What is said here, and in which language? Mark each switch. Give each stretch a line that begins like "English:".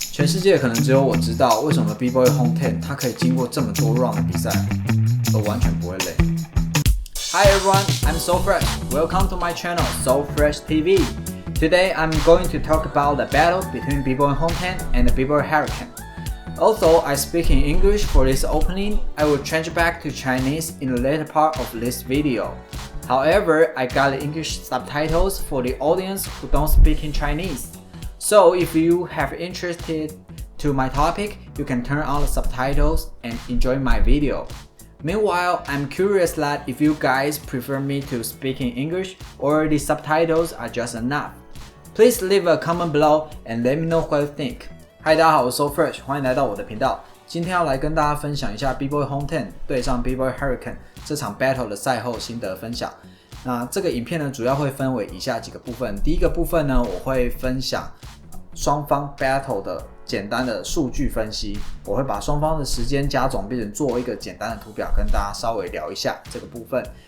Chinese: 世界可能只有我知道为什么 B-Boy Home 10它可以经过这么多 round 的比赛都完全不会累。
English: Hi everyone, I'm So Fresh. Welcome to my channel, So Fresh TV. Today I'm going to talk about the battle between B-Boy Home 10 and the B-Boy Hurricane. Although I speak in English for this opening, I will change back to Chinese in the later part of this video. However, I got English subtitles for the audience who don't speak in Chinese. So if you have interested to my topic, you can turn on the subtitles and enjoy my video. Meanwhile, I'm curious that if you guys prefer me to speak in English or the subtitles are just enough. Please leave a comment below and let me know what you think.
Chinese: Hi， 大家好，我是 So Fresh， 欢迎来到我的频道。今天要来跟大家分享一下 B-Boy Home 10对上 B-Boy Hurricane 这场 battle 的赛后心得分享。那这个影片呢，主要会分为以下几个部分。第一个部分呢，我会分享双方 battle 的简单的数据分析，我会把双方的时间加总变成做一个简单的图表，跟大家稍微聊一下这个部分。